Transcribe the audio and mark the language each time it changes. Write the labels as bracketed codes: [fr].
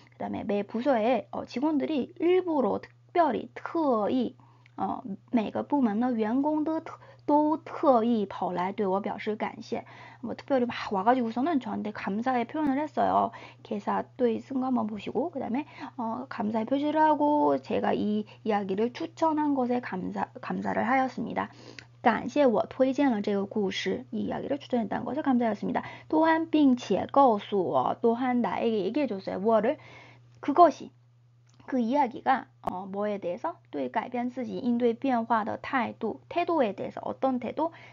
[ko] 그 다음에 매 부서에 직원들이 일부러 특별히 [zh] 特意每个部门的员工都特意跑来对我表示感谢. [ko] 뭐 특별히 막 와가지고서는 저한테 감사의 표현을 했어요. 개사 또 쓴 거 한번 보시고, 그 다음에 감사의 표시를 하고 제가 이 이야기를 추천한 것에 감사를 하였습니다. [zh] 感谢我推荐了这个故事. [ko] 이 이야기를 추천했다는 것을 감사했습니다. 또한 [zh] 并且告诉我 [ko] 또한 나에게 얘기해줬어요. 뭐를? 그것이 그 이야기가 뭐에 대해서? [zh] 对改变自己应对变化的态度, [ko] 태도에 대해서 어떤 태도?